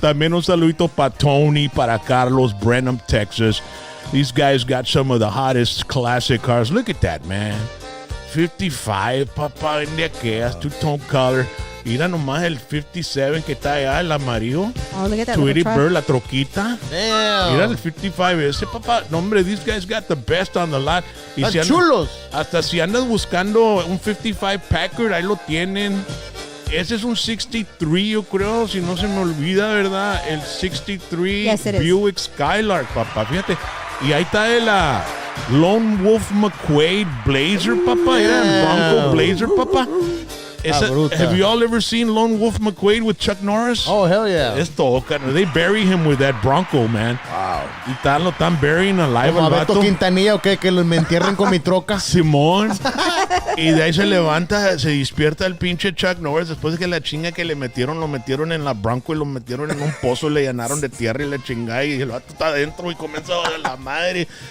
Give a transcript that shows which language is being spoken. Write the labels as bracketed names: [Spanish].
[Spanish] También un saludito para Tony, para Carlos, Brenham, Texas. [English] These guys got some of the hottest classic cars. Look at that, man. 55, papá, [Spanish] en de aquellas, [English] two-tone color. [Spanish] Mira nomás el 57 que está allá, el amarillo. [English] Oh, look at that. [Spanish] Tweety Bird, la troquita. [English] Damn. [Spanish] Mira el 55 ese, papá. No, hombre, [English] these guys got the best on the lot. Y [Spanish] si chulos. Hasta si andas buscando un 55 Packard, ahí lo tienen. Ese es un 63, yo creo, si no se me olvida, ¿verdad? El 63 Buick Skylark, papá. Fíjate. Y ahí está el Lone Wolf McQuade Blazer, papá. Era el Bronco Blazer, papá. [English] Have you all ever seen Lone Wolf McQuade with Chuck Norris? Oh, hell yeah. They bury him with that Bronco, man. Wow. [Spanish] Y lo están [English] burying alive [Spanish] al vato. Beto Quintanilla, ¿o qué? Que me entierren con mi troca. Simón. Y de ahí se levanta, se despierta el pinche Chuck Norris después de que la chinga que lo metieron en la Bronco y lo metieron en un pozo, le llenaron de tierra y la chingada y el vato está adentro y comienza a dar la madre.